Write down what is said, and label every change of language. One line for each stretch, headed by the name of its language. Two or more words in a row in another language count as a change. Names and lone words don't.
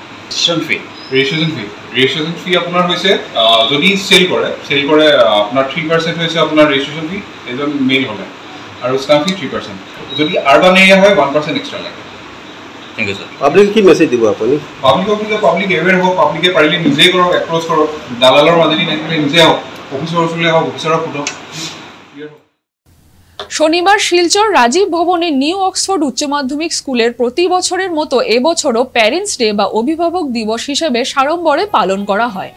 English: registration fee
Assamese: আপোনাৰ হৈছে যদি চেল কৰে আপোনাৰ 3% হৈছে আপোনাৰ
English: registration fee
Assamese: এজন মেইল হ'লে, আৰু
English: stamp fee
Assamese: 3%। যদি
English: urban area
Assamese: হয় 1% এক্সট্ৰা লাগে।
English: thank you sir.
Assamese: পাব্লিক কি মেছেজ দিব আপুনি?
English: public aware
Assamese: হওক, পাব্লিকে পাৰিলে নিজেই কৰক, এপ্ৰ'চ কৰক, দালালৰ মাজেদি নাথাকিলে নিজে হওক, অফিচৰ ওচৰলৈ হওক, অফিচাৰক সোধক।
Bangla: শনিবার শিলচর রাজীব ভবনে নিউ অক্সফোর্ড উচ্চ মাধ্যমিক স্কুলের প্রতি বছরের মতো এবছরও
English: parents day
Bangla: বা অভিভাবক দিবস হিসেবে সাড়ম্বরে পালন করা হয়।